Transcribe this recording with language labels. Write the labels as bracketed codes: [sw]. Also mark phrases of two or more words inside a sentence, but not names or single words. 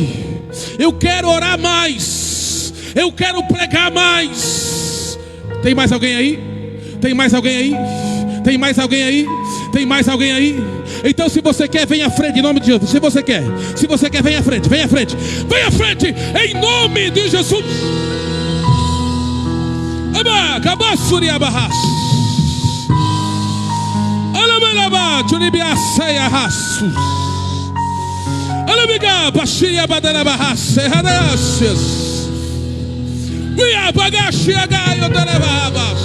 [pt] Eu quero orar mais. Eu quero pregar mais. Tem mais alguém aí? Tem mais alguém aí? Tem mais alguém aí? Tem mais alguém aí? Então se você quer, vem à frente em nome de Jesus. Se você quer, vem à frente. Vem à frente. Vem à frente em nome de Jesus. Abacabassuri abarras. Alamelaba, Tunibiaceia raços. Alamiga, Baxiria Badarabarras, Erradacias. Via Bagaxia Gaio Darababas.